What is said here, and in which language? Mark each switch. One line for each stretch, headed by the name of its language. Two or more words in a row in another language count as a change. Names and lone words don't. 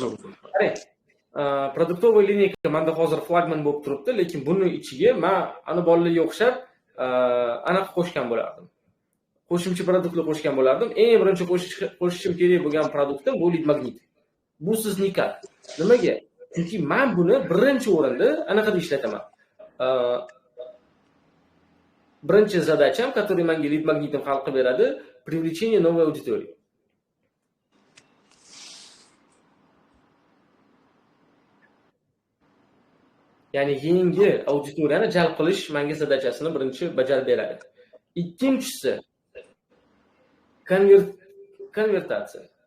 Uzbek: Qarang, produktovoy lineyka menda hozir flagman bo'lib turibdi, lekin buni ichiga men ana bolalarga o'xshab anaqa qo'shgan bo'lardim. Qo'shimcha produktlar qo'shgan bo'lardim. Eng birinchi qo'shishim kerak bo'lgan produktim bu
English: lead magnet.
Uzbek: Bu siz nikah. Nimaga? Chunki men buni birinchi o'rinda anaqada ishlataman. Birinchi
Russian: задачам, который
Uzbek: menga
English: lead magnetim
Uzbek: hal qilib beradi,
Russian: привлечение новой аудитории.
Uzbek: Ya'ni yangi auditoriyani jalb qilish menga zadachasini birinchi bajarib beradi. Ikkinchisi konvertatsiya.